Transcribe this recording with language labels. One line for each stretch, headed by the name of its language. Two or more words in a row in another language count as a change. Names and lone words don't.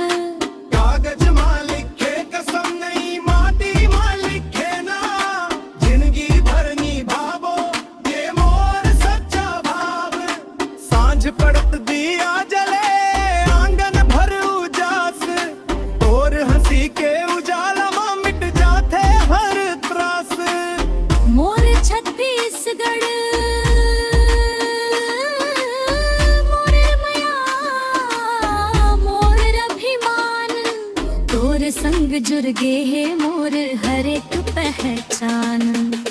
Chhattisgarhi: कागज मां लिखे कसम नहीं माटी मां लिखे ना, जिंदगी भर निभावो ये मोर सच्चा भाव। सांझ पड़त दिया जले आंगन भर उजास, तोर हंसी के उजाला मां मिट जाते हर त्रास। मोर छत्तीसगढ़ मोर मया मोर अभिमान, तोर संग जुड़ गे है मोर हर एक पहचान।